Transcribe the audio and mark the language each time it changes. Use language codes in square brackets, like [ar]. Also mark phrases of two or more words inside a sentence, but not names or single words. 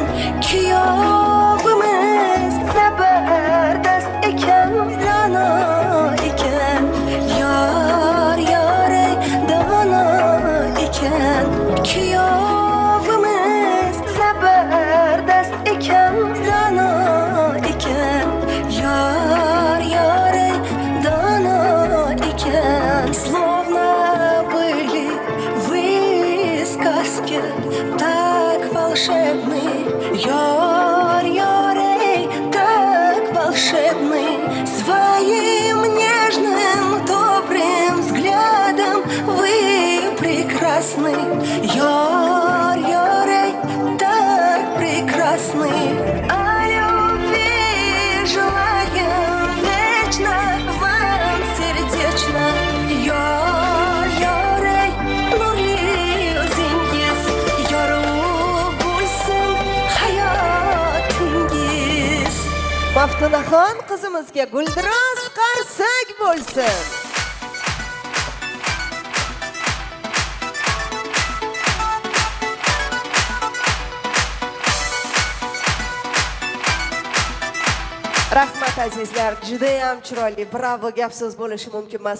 [uz] kuyovimiz zabardast ekan dono ekan yar yaray dono ekan kuyovimiz zabardast ekan dono ekan yar yaray dono ekan [ru] словно были вы сказки так волшебны [uz] яр ярей [ru] так волшебны своим нежным добрым взглядом вы прекрасны [uz] яр ярей так прекрасны о любви желаем вечно вам сердечно яр ярей nurli o'zingiz yorug' bo'lsin hayotingiz. Maftunaxon qizimizga guldiroz qarsak bo'lsin. Rahmat azizlar, juda ham chiroyli, bravo, gap so'z bo'lishi mumkin emas.